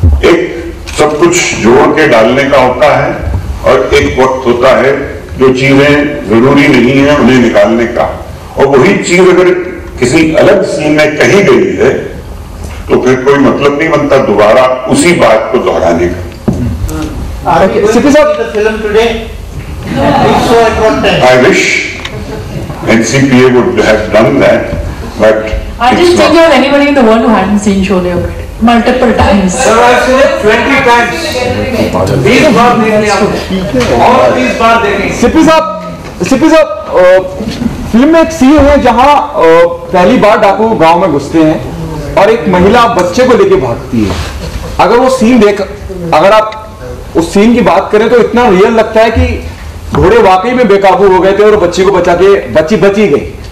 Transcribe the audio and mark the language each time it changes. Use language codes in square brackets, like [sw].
[hi] एक सब कुछ जोड़ के डालने का होता है, और एक वक्त होता है जो चीजें जरूरी नहीं है उन्हें निकालने का, और वही चीज अगर किसी अलग सीन में कही गई है तो फिर कोई मतलब नहीं बनता दोबारा उसी बात को दोहराने का। [en] Are you going to see the film today? I wish NCPA would have done that, but I it's didn't think not. you have anybody in the world who hadn't seen Sholay multiple times. Sir, I've seen it 20 times. [hi] 20 बार देख लिया और 20 बार देखेंगे। सिप्पी साहब film में एक scene है जहां पहली बार डाकू गांव में घुसते हैं और एक महिला बच्चे को लेके भागती है। अगर वो सीन अगर आप उस सीन की बात करें तो इतना रियल लगता है कि घोड़े वाकई में बेकाबू हो गए थे और बच्ची को बचा के बची गई।